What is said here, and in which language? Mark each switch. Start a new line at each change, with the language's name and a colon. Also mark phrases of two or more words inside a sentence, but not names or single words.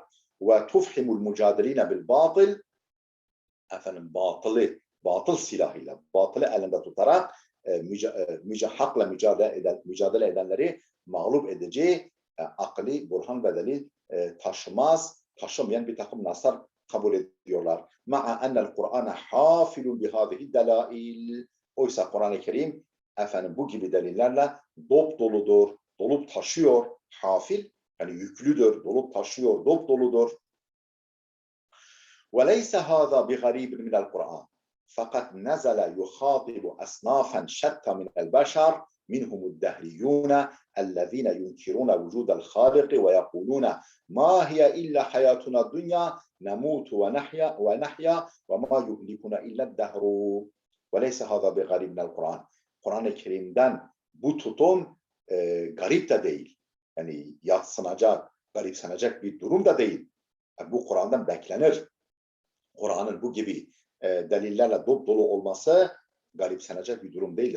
Arabic: وتفحم المجادلين بالباطل,
Turkish: efendim batıl silahıyla, batılı elinde tutarak hakla mücadele edenleri mağlup edici akli, burhan ve delil taşımayan bir takım naslar kabul ediyorlar.
Arabic: مع أن القرآن حافل بهذه الدلائل.
Turkish: Oysa Kur'an-ı Kerim efendim bu gibi delillerle dop doludur, dolup taşıyor. Hafil yani yüklüdür, dolup taşıyor, dop doludur.
Arabic: وَلَيْسَ هَذَا بِغَرِيبٍ مِنَ الْقُرْآنِ فَقَدْ نَزَلَ يُخَاطِبُ أَصْنَافًا شَتَّى مِنَ الْبَشَرِ مِنْهُمُ الدَّهْرِيُّونَ الَّذِينَ يُنْكِرُونَ وُجُودَ الْخَالِقِ وَيَقُولُونَ مَا هِيَ إِلَّا حَيَاتُنَا الدُّنْيَا نَمُوتُ وَنَحْيَا وَمَا يُهْلِكُنَا إِلَّا الدَّهْرُ وَلَيْسَ هَذَا بِغَرِيبٍ مِنَ الْقُرْآنِ.
Turkish: Kur'an-ı Kerim'den bu tutum garip de değil. Yani yadsınacak, garipsenecek bir durum da değil. Yani bu Kur'an'dan beklenir. Kur'an'ın bu gibi delillerle dop dolu olması garipsenecek bir durum değil.